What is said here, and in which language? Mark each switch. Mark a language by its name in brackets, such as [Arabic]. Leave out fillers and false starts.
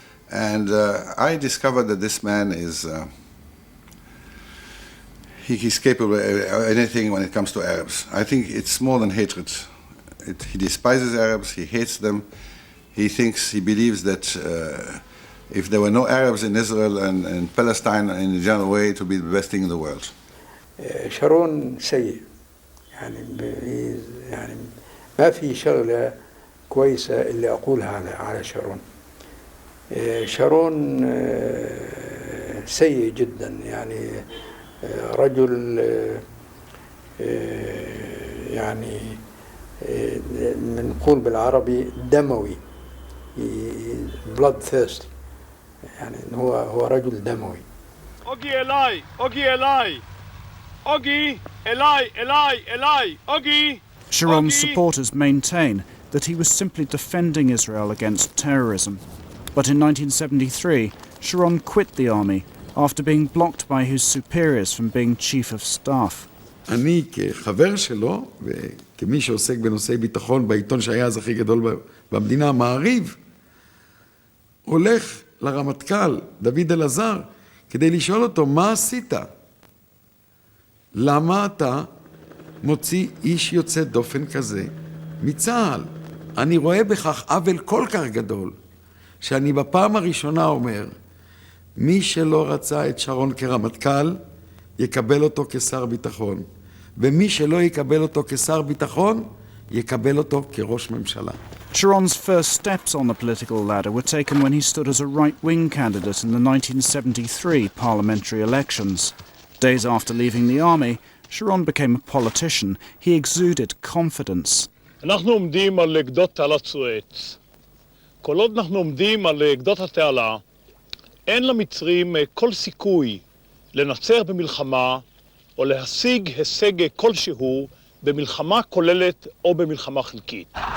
[English] And I discovered that this man is, he's capable of anything when it comes to Arabs. I think it's more than hatred. He despises Arabs, he hates them. He believes that if there were no Arabs in Israel and Palestine in a general way, it would be the best thing in the world. [Arabic] شارون سيء، يعني ما في شغلة كويسة اللي أقولها على شارون. شارون سيء جدا، يعني رجل يعني نقول بالعربي دموي، bloodthirsty، يعني هو رجل دموي. أوجي إلاي، أوجي إلاي، أوجي إلاي، إلاي، إلاي، أوجي. [English] Sharon's supporters maintain that he was simply defending Israel against terrorism. But in 1973, Sharon quit the army after being blocked by his superiors from being chief of staff. [Hebrew] אני כחבר שלו, וכמי שעוסק בנושאי ביטחון בעיתון שהיה אז הכי גדול במדינה, המעריב, הולך לרמטכ"ל דוד אלעזר כדי לשאול אותו, מה עשית? למה אתה מוציא איש יוצא דופן כזה מצה"ל? אני רואה בכך עוול כל כך גדול, שאני בפעם הראשונה אומר, מי שלא רצה את שרון כרמטכ"ל, יקבל אותו כשר ביטחון. ומי שלא יקבל אותו כשר ביטחון, יקבל אותו כראש ממשלה. [English] Sharon's first steps on the political ladder were taken when he stood as a right-wing candidate in the 1973 parliamentary elections. Days after leaving the army, Sharon became a politician. He exuded confidence. [Hebrew] אנחנו עומדים על גדות תעלת סואץ. כל עוד אנחנו עומדים על גדות התעלה, אין למצרים כל סיכוי לנצח במלחמה או להשיג הישג כלשהו במלחמה כוללת או במלחמה חלקית.